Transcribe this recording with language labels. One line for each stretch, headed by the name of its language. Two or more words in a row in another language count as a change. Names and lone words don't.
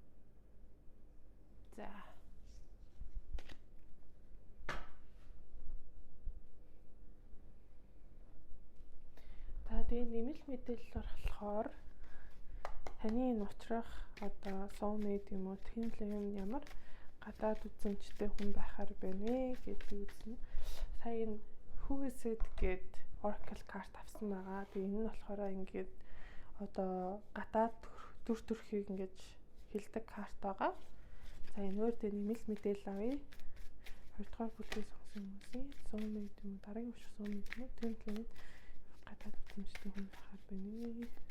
Mongolian: За. Тэгээ нэмэлт мэдээлэл болохоор таны нутрах одоо soulmate юм уу
English: twin flame
Mongolian: ямар гадаад үзэмжтэй хүн байхаар байна вэ гэдгийг үзнэ. Сая энэ
English: who is it
Mongolian: гэд Oracle карт авсан байгаа. Тэгээ энэ нь болохоор ингээд одоо гадаад төр төрхийг ингэж хэлдэг карт байгаа. За энэгээр дээр нэмэлт мэдээлэл авъя. 2 дугаар бүлгийг сонсон хүмүүсийн soulmate юм уу дараагийн учрах soulmate юм уу
English: twin flame
Mongolian: гадаад үзэмжтэй хүн байхаар байна.